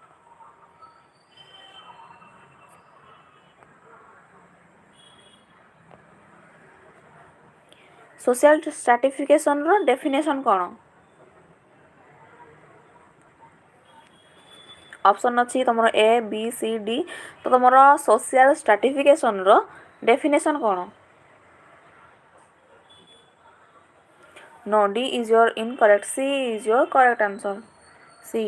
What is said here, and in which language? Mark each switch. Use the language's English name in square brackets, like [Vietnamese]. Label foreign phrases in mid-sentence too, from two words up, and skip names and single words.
[English] social stratificationର definition [Odia] କ'ଣ? ଅପସନ୍ ଅଛି ତମର ଏ ବି ସି ଡି। ତ ତମର [English] social stratificationର definition [Odia] କ'ଣ? [English] No, D is your incorrect. C is your correct answer. C.